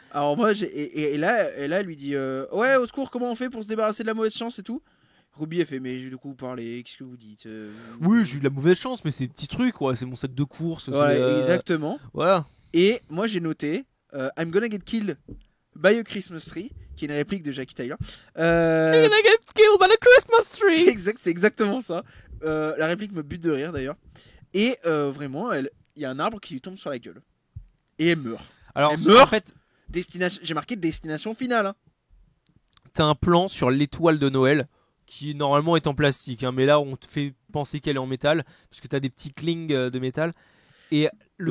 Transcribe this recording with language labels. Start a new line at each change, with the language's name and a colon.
French: Alors moi et là elle lui dit ouais au secours, comment on fait pour se débarrasser de la mauvaise chance et tout. Ruby elle fait mais de quoi vous parlez, qu'est-ce que vous dites Oui, j'ai eu de la mauvaise chance, mais c'est des petits trucs, quoi. C'est mon sac de course. Ouais, c'est, exactement. Voilà. Et moi j'ai noté
English: I'm gonna get killed by a Christmas tree,
French: qui est une réplique de Jackie Tyler.
English: You're gonna get killed by the Christmas tree.
French: C'est exactement ça. La réplique me bute de rire d'ailleurs. Et vraiment, il y a un arbre qui lui tombe sur la gueule. Et elle meurt. Alors, Elle meurt. en fait, J'ai marqué destination finale. Hein. t'as un plan sur l'étoile de Noël qui normalement est en plastique, hein, mais là on te fait penser qu'elle est en métal parce que t'as des petits clings de métal et le